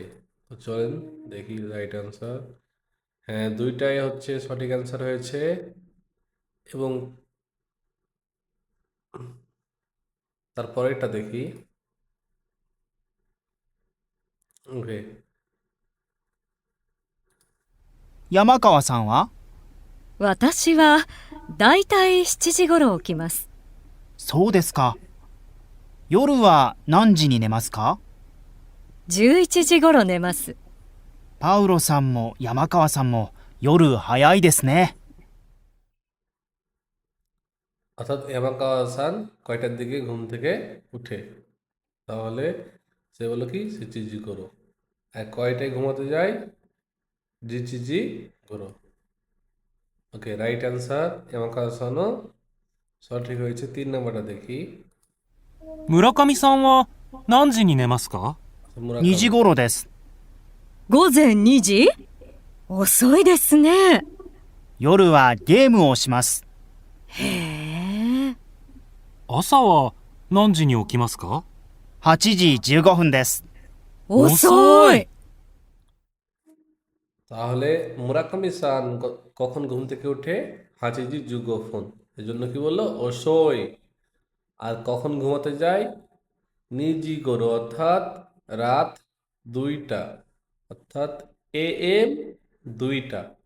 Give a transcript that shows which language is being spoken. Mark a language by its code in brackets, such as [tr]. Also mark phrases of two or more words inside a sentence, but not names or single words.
[bn] তো চলেন দেখি [en] right answer. [bn] হ্যাঁ, দুইটাই হচ্ছে সঠিক অ্যান্সার হয়েছে। এবং তারপরেরটা দেখি। ওকে, [ja] 山川さんは？私はだいたい7時頃起きます。そうですか。夜は何時に寝ますか？ 11時頃寝ます。パウロさんも山川さんも夜早いですね。 [bn] অর্থাৎ ইয়ামাকাওয়া সান কয়টার দিকে ঘুম থেকে উঠে? তাহলে সে বললো কি [ja] 七時ごろ. [bn] আর কয়টায় ঘুমাতে যায়? [ja] 十一時ごろ. [bn] ওকে, [en] right answer [bn] ইয়ামাকাওয়া সানও সঠিক হয়েছে। 3 নম্বরটা দেখি। [ja] 村上さんは何時に寝ますか？ 2時頃です。午前2時？遅いですね。夜はゲームをします。へえ。朝は何時に起きますか 8時15分です。遅い。 [bn] তাহলে মুরাকামি সান কখন ঘুম থেকে উঠে? [ja] 八時十五分. [bn] এজন্য কি বললো? ওসই। আর কখন ঘুমাতে যায়? [ja] 二時ごろ, [bn] অর্থাৎ রাত 2টা, অর্থাৎ AM 2টা।